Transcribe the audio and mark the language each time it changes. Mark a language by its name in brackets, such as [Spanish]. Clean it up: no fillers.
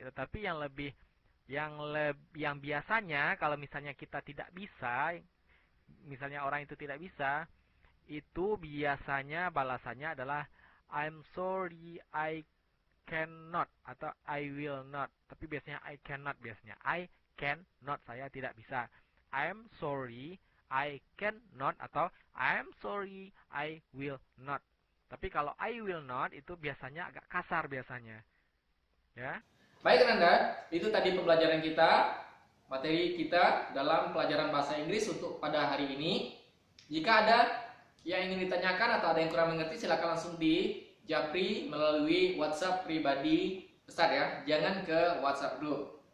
[Indonesian] Tetapi yang biasanya kalau misalnya kita tidak bisa, misalnya orang itu tidak bisa, itu biasanya balasannya adalah [English] I'm sorry, I cannot [Indonesian] atau [English] I will not. [Indonesian] Tapi biasanya [English] I cannot [Indonesian] biasanya. I cannot, saya tidak bisa. [English] I'm sorry, I cannot atau I'm sorry, I will not. [Indonesian] Tapi kalau [English] I will not [Indonesian] itu biasanya agak kasar biasanya. Ya. Baik Nanda, itu tadi pembelajaran kita, materi kita dalam pelajaran bahasa Inggris untuk pada hari ini. Jika ada yang ingin ditanyakan atau ada yang kurang mengerti, silakan langsung di japri melalui WhatsApp pribadi Ustadz ya, jangan ke WhatsApp grup.